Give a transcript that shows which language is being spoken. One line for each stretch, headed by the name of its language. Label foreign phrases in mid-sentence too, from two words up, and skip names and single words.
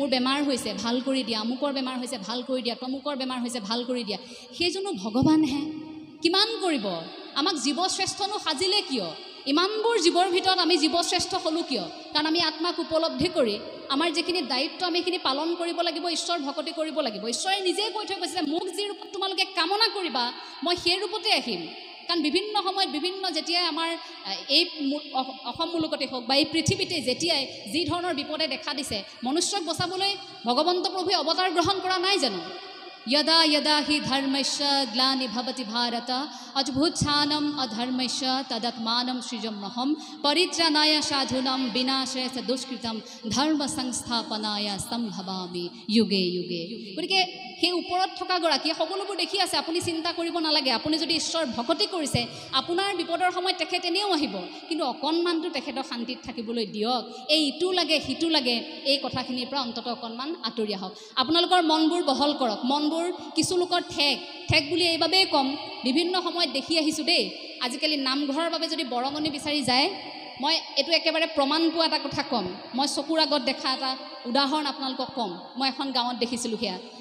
Assamese: বেমাৰ হৈছে ভাল কৰি দিয়া আমুকৰ বেমাৰ হৈছে ভাল কৰি দিয়া তমুকৰ বেমাৰ হৈছে ভাল কৰি দিয়া সেইজনো ভগৱানহে কিমান কৰিব আমাক জীৱশ্ৰেষ্ঠনো সাজিলে কিয় ইমানবোৰ জীৱৰ ভিতৰত আমি জীৱশ্ৰেষ্ঠ হ'লোঁ কিয় কাৰণ আমি আত্মাক উপলব্ধি কৰি আমাৰ যিখিনি দায়িত্ব আমি সেইখিনি পালন কৰিব লাগিব ঈশ্বৰ ভকতি কৰিব লাগিব ঈশ্বৰে নিজেই কৈ থৈ গৈছে যে মোক যি ৰূপত তোমালোকে কামনা কৰিবা মই সেই ৰূপতে আহিম কাৰণ বিভিন্ন সময়ত বিভিন্ন যেতিয়াই আমাৰ এই অসম মুলুকতে হওক বা এই পৃথিৱীতে যেতিয়াই যি ধৰণৰ বিপদে দেখা দিছে মনুষ্যক বচাবলৈ ভগৱন্ত প্ৰভুৱে অৱতাৰ গ্ৰহণ কৰা নাই জানো
Sanskrit: यदा यदा हि धर्मस्य ग्लानिर्भवति भारत अद्भुतानाम् अधर्मस्य तदात्मानं सृजम्यहं परित्राणाय साधूनां विनाशाय च दुष्कृतं धर्म संस्थापनाय सम्भवामि युगे युगे
Assamese: গতিকে সেই ওপৰত থকা গৰাকী সকলোবোৰ দেখি আছে আপুনি চিন্তা কৰিব নালাগে আপুনি যদি ঈশ্বৰ ভকতি কৰিছে আপোনাৰ বিপদৰ সময়ত তেখেত এনেও আহিব কিন্তু অকণমানটো তেখেতক শান্তিত থাকিবলৈ দিয়ক এই ইটো লাগে সিটো লাগে এই কথাখিনিৰ পৰা অন্ততঃ অকণমান আঁতৰি আহক আপোনালোকৰ মনবোৰ বহল কৰক মনবোৰ কিছু লোকৰ ঠেক বুলি এইবাবেই কম বিভিন্ন সময়ত দেখি আহিছোঁ দেই আজিকালি নামঘৰৰ বাবে যদি বৰঙণি বিচাৰি যায় মই এইটো একেবাৰে প্ৰমাণ পোৱা এটা কথা ক'ম মই চকুৰ আগত দেখা এটা উদাহৰণ আপোনালোকক ক'ম মই এখন গাঁৱত দেখিছিলোঁ সেয়া